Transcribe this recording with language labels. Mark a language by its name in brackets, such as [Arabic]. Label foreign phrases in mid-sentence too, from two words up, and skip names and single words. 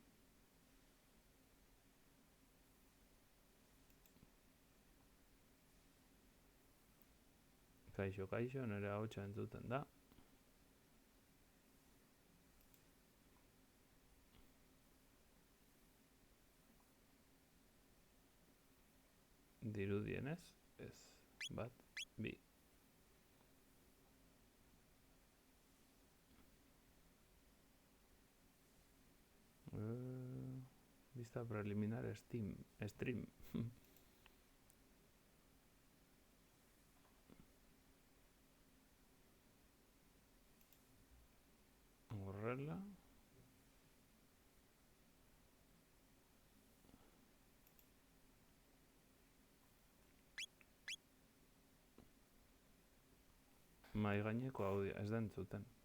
[Basque] Kaixo, kaixo, nire ahotsa entzuten da. Dirudienez, ez. Bat, bi. [Spanish] Vista preliminar stream. [Basque] Horrela. Mai gaineko audio, ez da entzuten.